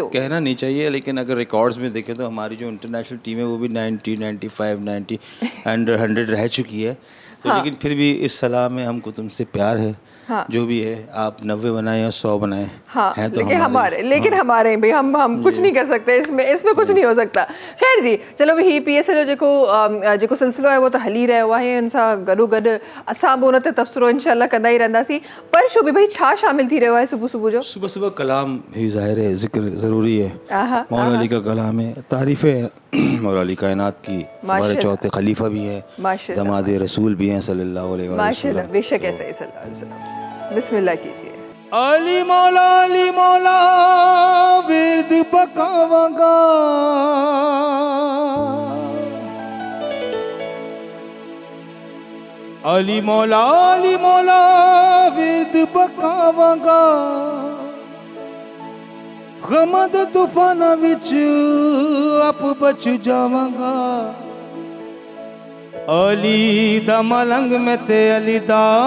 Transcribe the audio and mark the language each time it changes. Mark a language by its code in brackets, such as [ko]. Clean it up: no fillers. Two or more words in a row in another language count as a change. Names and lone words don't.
[ur] کہنا نہیں چاہیے لیکن اگر ریکارڈز میں دیکھیں تو ہماری جو انٹرنیشنل ٹیم ہے وہ بھی 90 95 90 انڈر 100 رہ چکی ہے تو لیکن پھر بھی اس صلاح میں ہمکو تم سے پیار ہے جو بھی ہے آپ 90 بنائے یا 100 بنائے ہیں تو لیکن ہمارے بھائی ہم کچھ نہیں کر سکتے اس میں کچھ نہیں ہو سکتا خیر جی چلو [sd] ही PSL जो जेको सिलसिलो है वो तो हली रहियो आहे हिन सां गॾोगॾु असां बि उन ते तबसरो इंशाअल्लाह कंदा ई रहंदासीं पर शोभी भाई छा शामिल थी रहियो आहे सुबुह जो [ur] صبح کلام بھی ظاہر ہے ذکر ضروری ہے مولا علی کا کلام ہے تعریف ہے مولا علی کائنات کی ہمارے چوتھے خلیفہ بھی ہے داماد رسول بھی ہیں [ar] صلى الله عليه وسلم [ur] ماشاءاللہ بیشک ایسا ہی [ar] صلى الله عليه وسلم [ur] بسم اللہ کیجیے [pa] علی مولا ورد پکاواں گا علی مولا ورد پکاواں گا غمد طوفاناں وچ آپ بچ جاواں گا علی دا ملنگ میں تے علی دا मलंग में ते अली दा